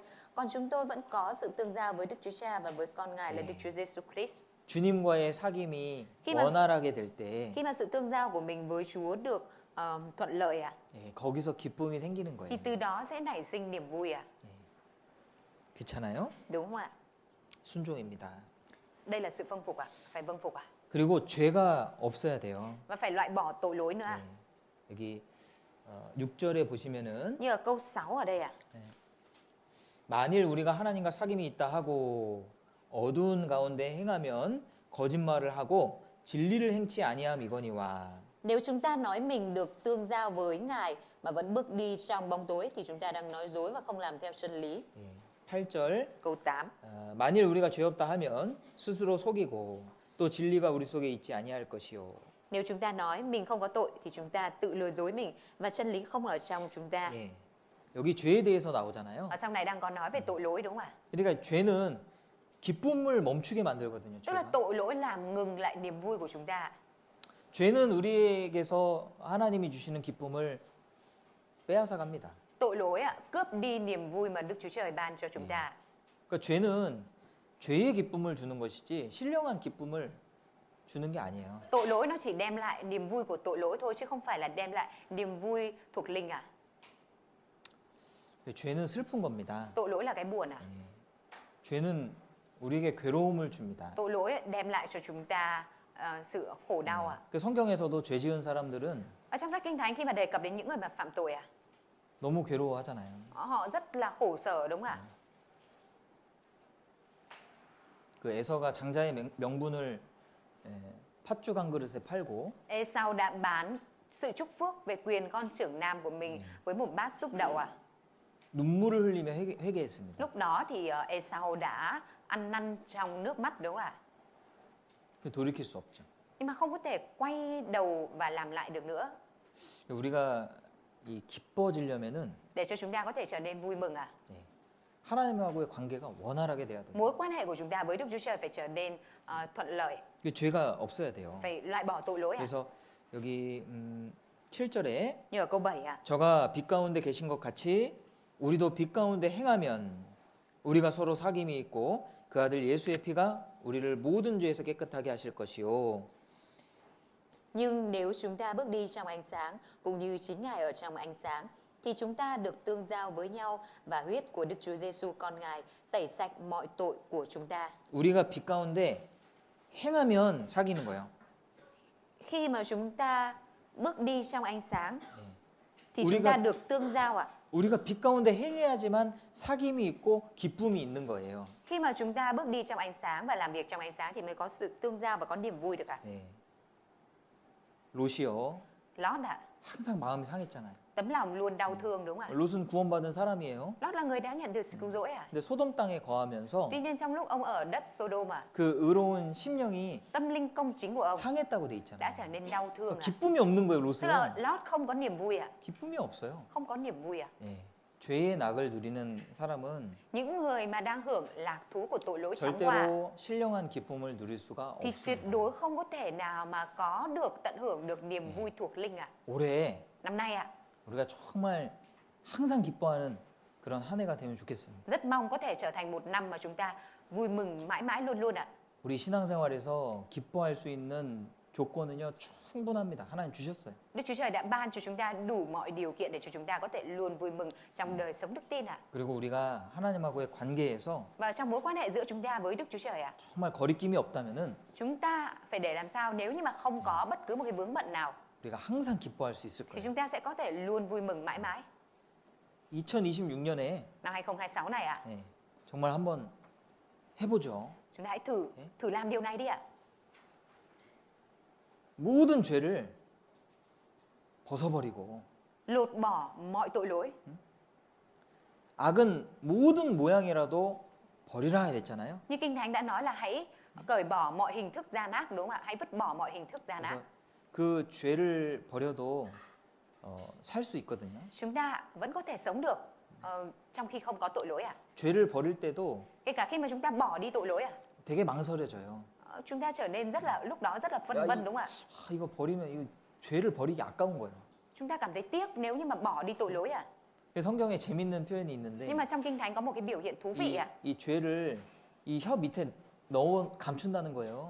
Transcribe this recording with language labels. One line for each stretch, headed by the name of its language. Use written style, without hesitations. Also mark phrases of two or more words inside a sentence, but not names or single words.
Vietnamese: Còn chúng tôi vẫn có sự tương giao với Đức Chúa Cha và với con Ngài là Đức Chúa Giêsu Christ.
Korean: 주님과의 사귐이
Vietnamese: khi mà-
Korean: 원활하게 될 때
Vietnamese: Khi mà sự tương giao của mình với Chúa được thuận lợi
Korean: 거기서 기쁨이 생기는
Vietnamese: thì
Korean: 거예요.
Vietnamese: từ đó sẽ nảy sinh niềm vui
Korean: 그렇잖아요?
Vietnamese: Đúng không ạ?
Korean: 순종입니다.
Vietnamese: Đây là sự vâng phục Phải vâng phục
Korean: 그리고 죄가 없어야 돼요.
Vietnamese: Và phải loại bỏ tội lỗi nữa
Korean: 네. 여기 6절에 보시면은
Vietnamese: Như ở câu 6 ở đây
Korean: 만일 우리가 하나님과 사귐이 있다 하고 어두운 가운데 행하면 거짓말을 하고 진리를 행치 아니함이거니와.
Vietnamese: Nếu chúng ta nói mình được tương giao với Ngài mà vẫn bước đi trong bóng tối thì chúng ta đang nói dối và không làm theo chân lý.
Korean: 8절
Vietnamese: Câu 8.
Korean: 만일 우리가 죄 없다 하면 스스로 속이고 또 진리가 우리 속에 있지 아니할 것이요.
Vietnamese: Nếu chúng ta nói mình không có tội thì chúng ta tự lừa dối mình và chân lý không ở trong chúng ta.
Korean: 예. 여기 죄에 대해서 나오잖아요.
Vietnamese: Ở trong này đang có nói về tội lỗi đúng không ạ?
Korean: 그러니까 죄는 기쁨을 멈추게 만들거든요.
Vietnamese: Tức là
Korean: 죄가.
Vietnamese: tội lỗi làm ngừng lại niềm vui của chúng ta.
Korean: 죄는 우리에게서 하나님이 주시는 기쁨을 빼앗아 갑니다.
Vietnamese: Tội lỗi cướp đi niềm vui mà Đức Chúa Trời ban cho chúng ta.
Korean: 그러니까 죄는 죄의 기쁨을 주는 것이지 신령한 기쁨을 주는 게 아니에요.
Vietnamese: Tội lỗi nó chỉ đem lại niềm vui của tội lỗi thôi chứ không phải là đem lại niềm vui thuộc linh
Korean: 죄는 슬픈 겁니다.
Vietnamese: Tội lỗi là cái buồn
Korean: 죄는 우리에게 괴로움을 줍니다.
Vietnamese: Tội lỗi đem lại cho chúng ta sự khổ đau
Korean: 그 성경에서도 죄 지은 사람들은
Vietnamese: Ở trong sách Kinh Thánh khi mà đề cập đến những người mà phạm tội
Korean: 너무 괴로워하잖아요.
Vietnamese: họ rất là khổ sở đúng không ạ?
Korean: 그 에서가 장자의 명분을 팥죽 한 그릇에 팔고
Vietnamese: Esau đã bán sự chúc phước về quyền con trưởng nam của mình với một bát xúc đậu
Korean: 눈물을 흘리며 회개했습니다.
Vietnamese: Lúc đó thì Esau đã ăn năn trong nước mắt đúng không ạ?
Korean: 그 돌이킬 수 없죠.
Vietnamese: Nhưng mà không có thể quay đầu và làm lại được nữa.
Korean: 우리가 이 기뻐지려면은
Vietnamese: Để cho chúng ta có thể trở nên vui mừng
Korean: 하나님하고의 관계가 원활하게 돼야 돼요.
Vietnamese: Mối quan hệ của chúng ta với Đức Chúa Trời phải trở nên thuận lợi,
Korean: 그 죄가 없어야 돼요.
Vietnamese: phải loại bỏ tội lỗi
Korean: 그래서 여기 7절에
Vietnamese: Như ở câu 7
Korean: 저가 빛 가운데 계신 것 같이 우리도 빛 가운데 행하면 우리가 서로 사귐이 있고 그 아들 예수의 피가 우리를 모든 죄에서 깨끗하게 하실 것이요.
Vietnamese: Nhưng nếu chúng ta bước đi trong ánh sáng cũng như chính Ngài ở trong ánh sáng thì chúng ta được tương giao với nhau và huyết của Đức Chúa Giêsu con Ngài tẩy sạch mọi tội của chúng ta.
Korean: 우리가 빛 가운데 행하면 사귀는 거예요.
Vietnamese: Khi mà chúng ta bước đi trong ánh sáng thì
Korean: U리가-
Vietnamese: chúng ta được tương giao
Korean: 우리가 빛 가운데 행해야지만 사귐이 있고 기쁨이 있는 거예요.
Vietnamese: Khi mà chúng ta bước đi trong ánh sáng và làm việc trong ánh sáng thì mới có sự tương giao và có niềm vui được
Korean: 네. 롯이요.
Vietnamese: Lót
Korean: 항상 마음이 상했잖아요.
Vietnamese: tấm lòng luôn đau thương đúng không ạ?
Korean: 롯은 구원받은 사람이에요.
Vietnamese: Lót là người đã nhận được sự cứu rỗi
Korean: 근데 소돔 땅에 거하면서
Vietnamese: Tuy nhiên trong lúc ông ở đất Sodom
Korean: 그 의로운 심령이
Vietnamese: tâm linh công chính của ông
Korean: 상했다고 돼
Vietnamese: đã
Korean: 있잖아요.
Vietnamese: trở nên đau thương
Korean: 기쁨이 없는 거예요,
Vietnamese: Tức là
Korean: 롯은.
Vietnamese: Lót không có niềm vui
Korean: 기쁨이 없어요.
Vietnamese: Không có niềm vui
Korean: 예. 죄의 낙을 누리는 사람은
Vietnamese: Những người mà đang hưởng lạc thú của tội lỗi chóng qua
Korean: 절대로 신령한 기쁨을 누릴 수가
Vietnamese: thì tuyệt
Korean: 없습니다.
Vietnamese: đối không có thể nào mà có được tận hưởng được niềm vui thuộc linh
Korean: 올해
Vietnamese: Năm nay
Korean: 우리가 정말 항상 기뻐하는 그런 한 해가 되면 좋겠습니다.
Vietnamese: rất mong có thể trở thành một năm mà chúng ta vui mừng mãi mãi luôn luôn
Korean: 우리 신앙생활에서 기뻐할 수 있는 조건은요 충분합니다. 하나님 주셨어요.
Vietnamese: Đức Chúa Trời đã ban cho chúng ta đủ mọi điều kiện để cho chúng ta có thể luôn vui mừng trong đời sống đức tin ạ.
Korean: 그리고 우리가 하나님하고의 관계에서
Vietnamese: Và trong mối quan hệ giữa chúng ta với Đức Chúa Trời ạ,
Korean: 정말 거리낌이 없다면은
Vietnamese: chúng ta phải để làm sao nếu như mà không có bất cứ một cái vướng bận nào
Korean: 우리가 항상 기뻐할 수 있을
Vietnamese: thì
Korean: 거예요.
Vietnamese: chúng ta sẽ có thể luôn vui mừng mãi mãi.
Korean: 2026년에
Vietnamese: Năm 2026 này ạ,
Korean: 정말 한번 해보죠.
Vietnamese: chúng ta hãy thử làm điều này đi ạ.
Korean: 모든 죄를 벗어버리고
Vietnamese: Lột bỏ mọi tội lỗi.
Korean: 악은 모든 모양이라도 버리라 했잖아요.
Vietnamese: Như Kinh Thánh đã nói là hãy cởi bỏ mọi hình thức gian ác, đúng không ạ? Hãy vứt bỏ mọi hình thức gian
Korean: 그래서
Vietnamese: ác.
Korean: 그 죄를 버려도 살 수 있거든요.
Vietnamese: Chúng ta vẫn có thể sống được trong khi không có tội lỗi ạ.
Korean: 죄를 버릴 때도
Vietnamese: Kể cả khi mà chúng ta bỏ đi tội lỗi ạ,
Korean: 되게 망설여져요.
Vietnamese: chúng ta trở nên rất là lúc đó rất là phân vân, đúng không ạ?
Korean: 이거 버리면 이거 죄를 버리기 아까운 거예요.
Vietnamese: Chúng ta cảm thấy tiếc nếu như mà bỏ đi tội lỗi ạ.
Korean: 성경에 재밌는 표현이 있는데
Vietnamese: Nhưng mà trong Kinh Thánh có một cái biểu hiện thú vị ạ.
Korean: 이 죄를 이 혀 밑에 넣어 감춘다는 거예요.